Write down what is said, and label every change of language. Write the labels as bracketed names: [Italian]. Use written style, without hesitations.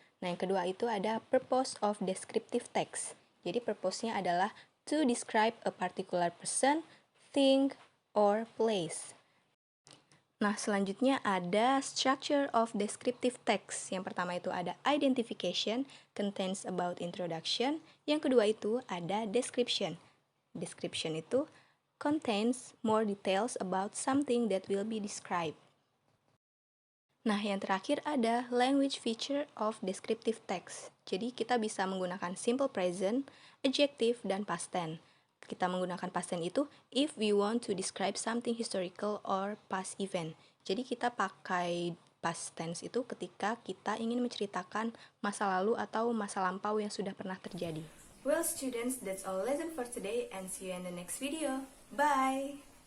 [Indonesian] Nah, yang kedua itu ada [English] purpose of descriptive text. Jadi, purpose-nya adalah to describe a particular person, thing, or place. [Indonesian] Nah, selanjutnya ada [English] structure of descriptive text. [Indonesian] Yang pertama itu ada identification, [English] contains about introduction. [Indonesian] Yang kedua itu ada description. [English] Description itu contains more details about something that will be described. [Indonesian] Nah, yang terakhir ada [English] language feature of descriptive text. [Indonesian] Jadi, kita bisa menggunakan simple present, adjective, dan past tense. Kita menggunakan [English] past tense itu if we want to describe something historical or past event. [Indonesian] Jadi, kita pakai past tense itu ketika kita ingin menceritakan masa lalu atau masa lampau yang sudah pernah terjadi. [English] Well students, that's all lesson for today and see you in the next video. Bye!